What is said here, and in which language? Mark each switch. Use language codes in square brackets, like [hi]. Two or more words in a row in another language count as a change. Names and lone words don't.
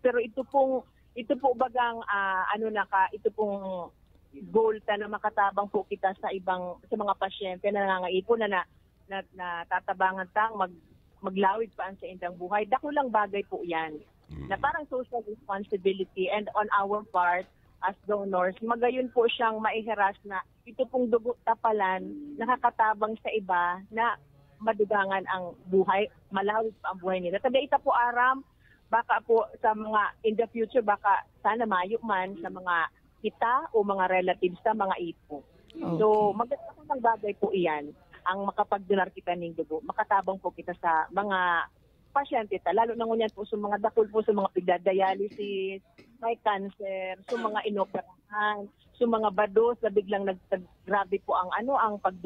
[bik] Pero ito po bagang ito pong goal na makatabang po kita sa mga pasyente na nangangaipon na tatabangan tang maglawid pa ang sa indang buhay. Dako lang bagay po yan. Na parang [en] social responsibility and on our part as donors, [bik] magayon po siyang maiheras na ito pong dugo tapalan nakakatabang sa iba na madugangan ang buhay, malawid pa ang buhay nila. Taga ita po aram, baka po sa mga [en] in the future, [bik] baka sana mayo man sa mga kita o mga relatives sa mga ipo. Okay. So [tl] magandang bagay [bik] po iyan ang makapagdonar kita ng dugo. Makatabang po kita sa mga pasyente, lalo na ngunyan po sa mga dakul po sa mga pigdadialysis, may cancer, sa mga inoperahan, sa mga bados na biglang naggrabe po ang pagdurugo.